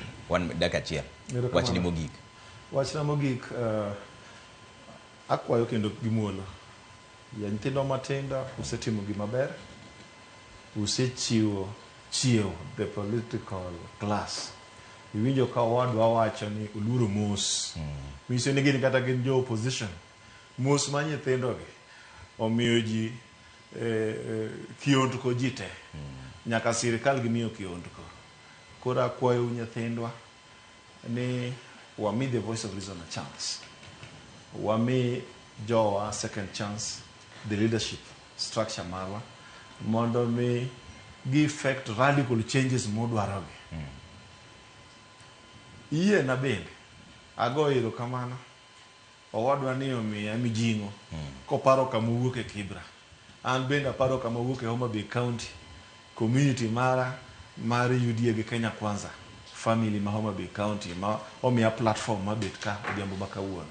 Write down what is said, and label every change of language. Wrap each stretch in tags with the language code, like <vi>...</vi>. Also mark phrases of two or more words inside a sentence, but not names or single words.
<luo>wan dakika achiel. Wachni mogik. Wachna mogik, akwayo kendo gimuolo. Ya nyithindo matindo usetimo gima ber. Usechiwo chiew</luo> <en>the political class.</en> <luo>Iwinjo ka wadwa wacho ni uluoro mos. Miso ni gin kata gin jo opposition. Mos ma nyithindo gi omiyo ji kiondko ji te. Nyaka sirikal gimiyo kiondko. Koro akwayo nyithindwa ni wami</luo> <en>the voice of reason a chance.</en> <luo>Wami jowa</luo> <en>second chance, the leadership structure</en> <luo>marwa, mondo mi gi</luo> <en>effect radical changes</en> <luo>modwarogi. Iye na bende, ago iro kamano, owadwa ni omiya mijing'o, koparo kama owuok e Kibra. An bende aparo kama owuok e Homa Bay County, community mar UDA gi Kenya Kwanza, family ma Homa Bay County, ma omiya platform ma bet ka odhiambo ma kawuono.</luo>